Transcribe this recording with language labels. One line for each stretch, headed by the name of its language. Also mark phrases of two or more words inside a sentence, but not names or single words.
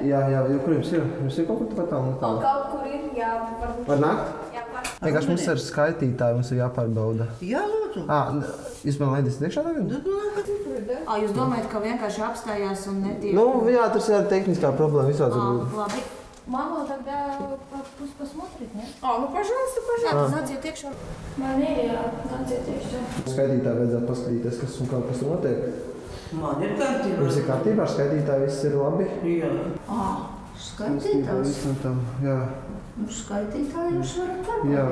Latvian: Jā, kur jums ir? Jums ir kaut kur pat tālu? Kaut kur ir, jā. Var nākt? Jā, var. Vienkārši mums ir skaitītāji, mums ir jāpārbauda. Jā, lūdzu. Jūs man laidīs iekšā tagad? Jūs domājat, ka vienkārši apstājās un netiek? Jā, tas ir tehniskā problēma visāds. Labi.
Russian: Мама, тогда пусть посмотрит, нет? Пожалуйста.
Latvian: Nāciet iekšā. Man ir, jā, nāciet iekšā. Skaitītāji vajadzētu paskatīties, kas un kā kas notiek. Man ir kārtībā. Jums ir kārtībā ar skaitītāju, viss ir labi? Jā. Skaitītājs? Jā. Skaitītāji jūs varat parādīt. Jā.